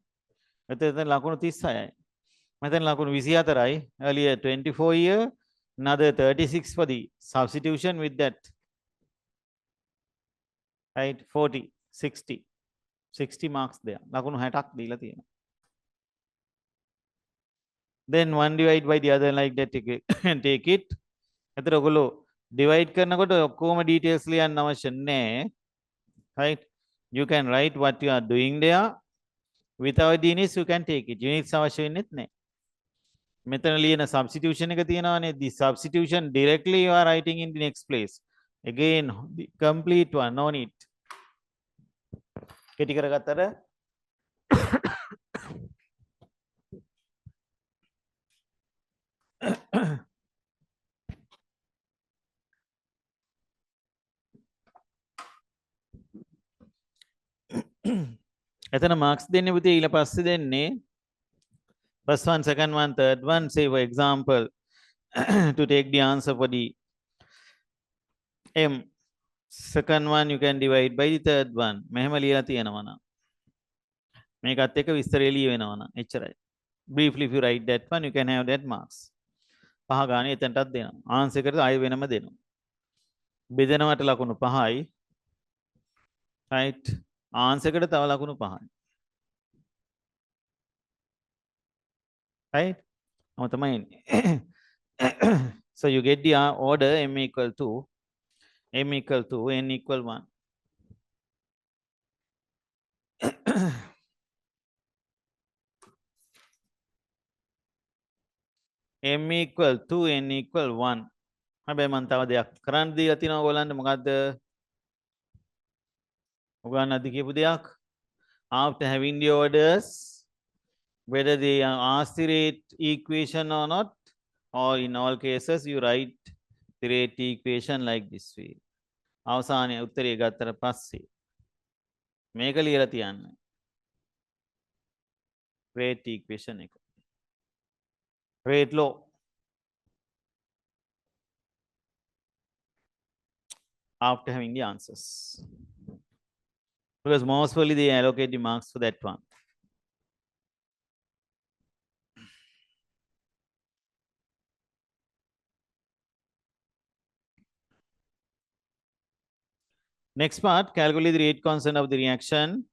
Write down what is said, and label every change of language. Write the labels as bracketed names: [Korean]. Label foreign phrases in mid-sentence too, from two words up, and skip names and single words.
[Sinhala] මෙතන ලකුණු 36යි. මෙතන ලකුණු 24යි. [English] Earlier 24 here, another 36 for the substitution with that. Right? 40, 60. 60 marks there. [Sinhala] ලකුණු 60ක් දීලා තියෙනවා. [English] Then one divide by the other like that take it. [Sinhala] එතකොට ඔයගොල්ලෝ divide කරනකොට ඔක්කොම details ලියන්න අවශ්‍ය නැහැ. [English] Right? You can write what you are doing there. Without the units you can take it. [Sinhala] Units අවශ්‍ය වෙන්නේත් නැහැ. මෙතන ලියන substitution එක තියෙනවානේ. [English] The substitution directly you are writing in the next place. Again the complete one, no need. [Sinhala] කෙටි කරගත්තට එතන marks දෙන්නේ පුතේ ඊළ පස්සේ දෙන්නේ [English] first one, second one, third one. Say for example to take the answer for the m, second one you can divide by the third one. [Sinhala] මෙහෙම ලියලා තියෙනවා නම් මේකත් එක්ක විස්තරය ලියවෙනවා නම් එච්චරයි. [English] Briefly if you write that one you can have that marks. [Sinhala] පහ ගානේ එතනටත් දෙනවා. ආන්සර් එකට ආයෙ වෙනම දෙනවා. බෙදනවට ලකුණු 5යි. right? ආන්සර් එකට තව ලකුණු 5යි. right? ඔය තමයි එන්නේ. [English] So you get the order m equal to n equal 1. m equal to n equal 1. [Sinhala] හැබැයි මම තව දෙයක් කරන්න දීලා තිනවා ඔයගොල්ලන්ට. මොකද්ද? ඔයගොල්ලන් අද කියපු දෙයක්. [English] After having the orders, whether they are asked the rate equation or not, or in all cases you write the rate equation like this way. [Sinhala] අවසානයේ උත්තරය ගත්තට පස්සේ මේක ලියලා තියන්න. [English] rate equation එක. rate law. After having the answers. Because most probably they allocate the marks for that one. Next part, calculate the rate constant of the reaction.